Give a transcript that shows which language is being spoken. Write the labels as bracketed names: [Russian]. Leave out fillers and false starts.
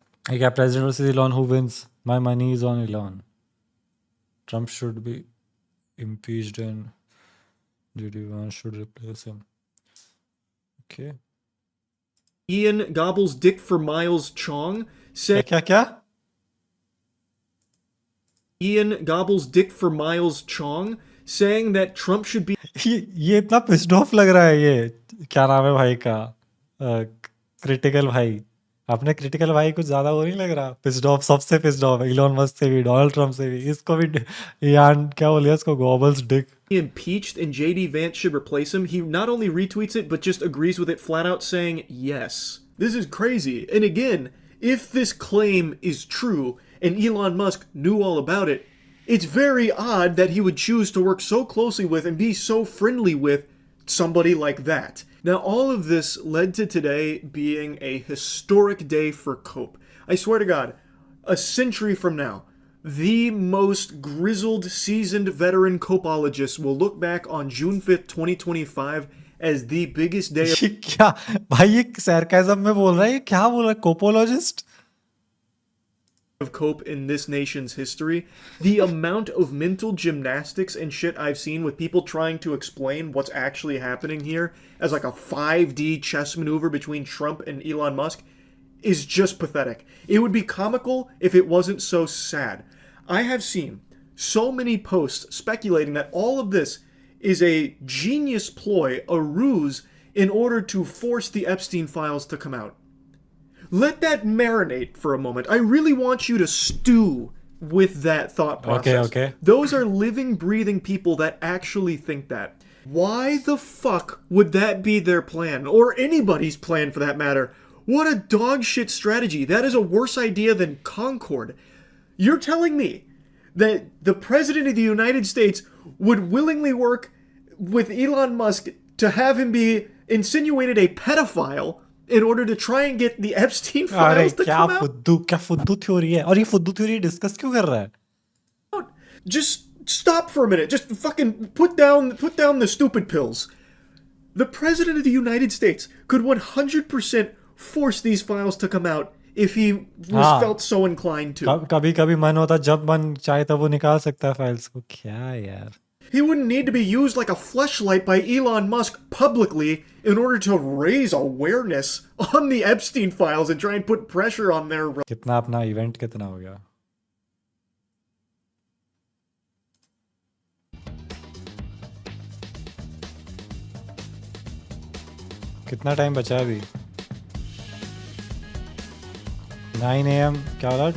[English] Yeah, President versus Elon, who wins? My money is on Elon. Trump should be impeached and JD1 should replace him. Okay. Ian gobbles dick for Miles Chong. [Hindi] क्या? [English] Ian gobbles dick for Miles Chong, saying that Trump should be... [Hindi] ये इतना pissed off लग रहा है, ये क्या नाम है भाई का, क्रिटिकल भाई। आपने क्रिटिकल भाई कुछ ज्यादा वो नहीं लग रहा? पिस्ड ऑफ, सबसे पिस्ड ऑफ इलॉन मस्क से भी, डोनाल्ड ट्रम्प से भी, इसको भी यान क्या बोलिए इसको, gobbles Dick. [English] Impeached and JD Vance should replace him. He not only retweets it but just agrees with it flat out, saying yes. This is crazy. And again, if this claim is true and Elon Musk knew all about it, it's very odd that he would choose to work so closely with and be so friendly with somebody like that. Now, all of this led to today being a historic day for Cope. I swear to God, a century from now, the most grizzled, seasoned veteran copeologists will look back on June 5th, 2025 as the biggest day of... [Hindi] क्या भाई, ये sarcasm में बोल रहा है, क्या बोल रहा है? कोपोलॉजिस्ट [English] of cope in this nation's history. The amount of mental gymnastics and shit I've seen with people trying to explain what's actually happening here as like a 5D chess maneuver between Trump and Elon Musk is just pathetic. It would be comical if it wasn't so sad. I have seen so many posts speculating that all of this is a genius ploy, a ruse, in order to force the Epstein files to come out. Let that marinate for a moment. I really want you to stew with that thought process. Okay. Those are living, breathing people that actually think that. Why the fuck would that be their plan? Or anybody's plan for that matter? What a dog shit strategy. That is a worse idea than Concord. You're telling me that the President of the United States would willingly work with Elon Musk to have him be insinuated a pedophile in order to try and get the Epstein [Hindi] अरे [English] files to come out? [Hindi] क्या फुद्दू theory है और ये फुद्दू theory discuss क्यों कर रहा है? [English] Just stop for a minute. Just fucking put down the stupid pills. The President of the United States could 100% force these files to come out if he was felt so inclined to. [Hindi] कभी मन होता जब मन चाहे तब वो निकाल सकता है फाइल्स को. क्या यार? He wouldn't need to be used like a fleshlight by Elon Musk publicly in order to raise awareness on the Epstein files and try and put pressure on their... कितना अपना इवेंट कितना हो गया? कितना time बचा है अभी? 9 AM क्या बोला?